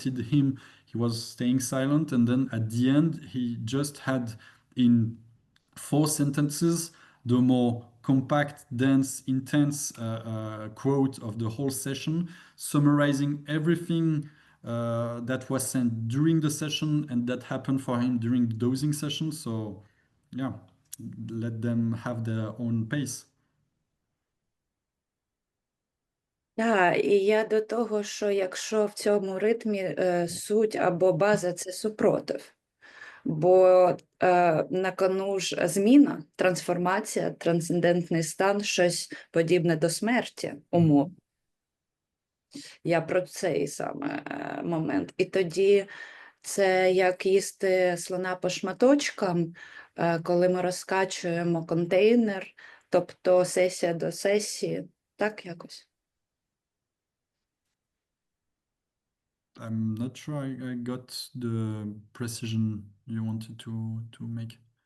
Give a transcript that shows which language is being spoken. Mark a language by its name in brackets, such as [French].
[English] him, he was staying silent, and then at the end he just had in 4 sentences the more compact, dense, intense quote of the whole session, summarizing everything that was sent during the session and that happened for him during the dosing session. So yeah, let them have their own pace. [Ukrainian] Так, і я до того, що якщо в цьому ритмі суть або база – це супротив. Бо на кону ж зміна, трансформація, трансцендентний стан, щось подібне до смерті, умов. Я про цей саме момент. І тоді це як їсти слона по шматочкам, коли ми розкачуємо контейнер, тобто сесія до сесії, так якось. [English] I'm not sure I got the precision you wanted to make.